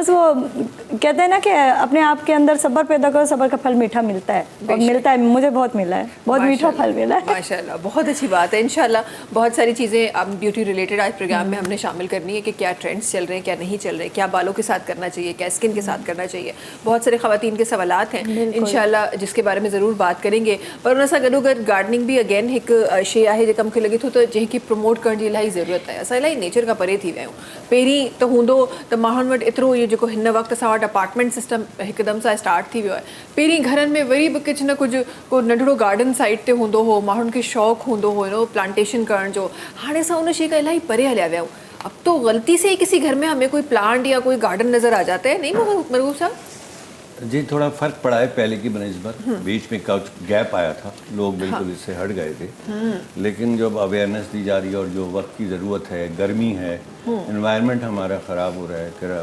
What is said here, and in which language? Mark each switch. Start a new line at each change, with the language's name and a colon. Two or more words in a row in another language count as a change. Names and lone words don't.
Urdu: بس وہ کہتے ہیں نا کہ اپنے آپ کے اندر صبر پیدا کرو، صبر کا پھل میٹھا ملتا ہے، اور ملتا ہے، مجھے بہت ملا ہے، بہت میٹھا پھل ملا ہے. ماشاءاللہ، بہت اچھی بات ہے۔ ان شاءاللہ بہت ساری چیزیں اب
English: beauty related
Urdu: آج پروگرام میں ہم نے شامل کرنی ہے کہ کیا ٹرینڈز چل رہے ہیں، کیا نہیں چل رہے، کیا بالوں کے ساتھ کرنا چاہیے، کیا سکن کے ساتھ کرنا چاہیے. بہت سارے خواتین کے سوالات ہیں ان شاءاللہ، جس کے بارے میں ضرور بات کریں گے.
Sindhi: पर उन सां गॾो गॾु गार्डनिंग भी अगेन एक शइ आहे जेका मूंखे लॻे थो त जंहिंखे प्रमोट करण जी इलाही ज़रूरत आहे। असां इलाही नेचर खां परे थी विया आहियूं। पहिरीं त हूंदो त माण्हुनि वटि एतिरो इहो जेको हिन वक़्तु असां वटि
English: apartment system
Sindhi: हिकदमि सां स्टार्ट थी वियो आहे। पहिरीं घरनि में वरी बि कुझु न कुझु को नंढिड़ो गार्डन साइड ते हूंदो हो, माण्हुनि खे शौक़ु हूंदो हो नो प्लांटेशन करण जो। हाणे असां उन शइ खां इलाही परे हलिया विया आहियूं।
Urdu: اب تو غلطی سے ہی کسی گھر میں ہمیں کوئی پلانٹ یا کوئی گارڈن نظر آ جاتا ہے، نہیں مرغوب صاحب? جی، تھوڑا فرق پڑا ہے پہلے کی بنسبت۔ بیچ میں کچھ گیپ آیا تھا، لوگ بالکل اس سے ہٹ گئے تھے. لیکن جب اویئرنیس دی جا رہی ہے اور جو وقت کی ضرورت ہے، گرمی ہے، انوائرنمنٹ ہمارا خراب ہو رہا ہے.